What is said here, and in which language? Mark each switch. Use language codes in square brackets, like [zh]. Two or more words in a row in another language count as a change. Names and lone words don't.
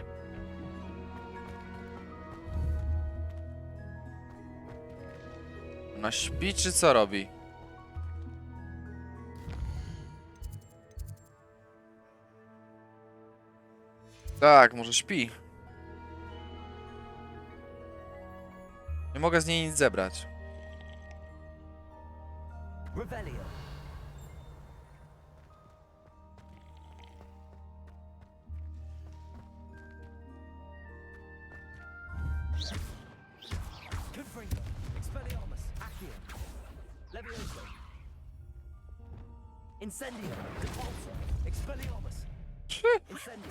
[pl] Ona śpi, czy co robi? Tak, może śpi. Nie mogę z niej nic zebrać. Revelio. Confringo, Expelliarmus, Accio, Levioso, Incendio, Depulso, Expelliarmus, Incendio.